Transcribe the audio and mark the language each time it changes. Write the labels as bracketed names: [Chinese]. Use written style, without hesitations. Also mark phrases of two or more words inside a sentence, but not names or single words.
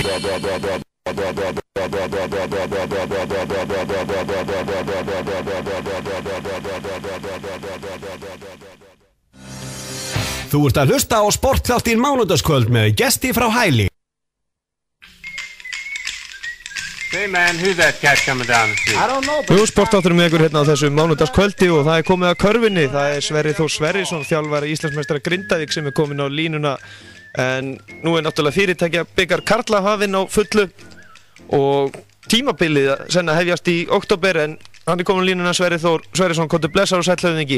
[Icelandic] Þú ert að hlusta á Sportþáttinn mánudagskvöld með gesti frá Hæli. [English] Hey man, who's that cat coming down the street? I don't know. [Icelandic] Jú, Sportþátturinn með ykkur hérna á þessu mánudagskvöldi og það er komið að körfunni. Það er Sverrir Þór Sverrisson, þjálfari Íslandsmeistara Grindavík sem er komin á línuna. En nú er náttúrulega fyrirtækja bikar karla hafinn á fullu og tímabilið senna hefjast í október en hann er komin á línuna Sverrir Þór Sverrisson, komdu blessaður og sæll höfðingi.